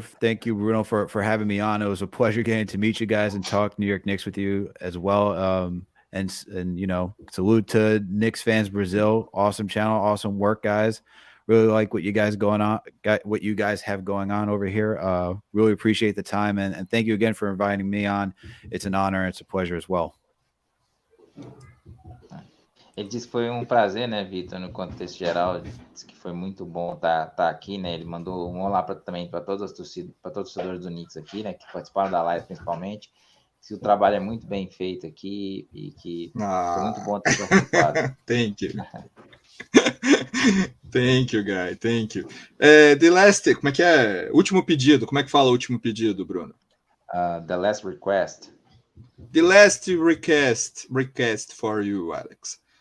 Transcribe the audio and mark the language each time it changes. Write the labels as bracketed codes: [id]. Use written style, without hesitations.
[en] Thank you, Bruno, for having me on. It was a pleasure getting to meet you guys and talk New York Knicks with you as well. And you know, salute to Knicks Fans Brazil. Awesome channel, awesome work, guys. Really like what you guys have going on over here. Really appreciate the time, and thank you again for inviting me on. It's an honor. It's a pleasure as well. [pt] Ele disse que foi um prazer, né, Vitor, no contexto geral. Disse que foi muito bom estar aqui, né? Ele mandou um olá também para todas as torcidas, para todos os torcedores do Knicks aqui, né, que participaram da live principalmente. Que o trabalho é muito bem feito aqui e que foi muito bom ter participado. [en] Thank you. Thank you, guy. Thank you. The last, [pt] como é que é? Último pedido. Como é que fala o último pedido, Bruno? [en] The last request. The last request for you, Alex.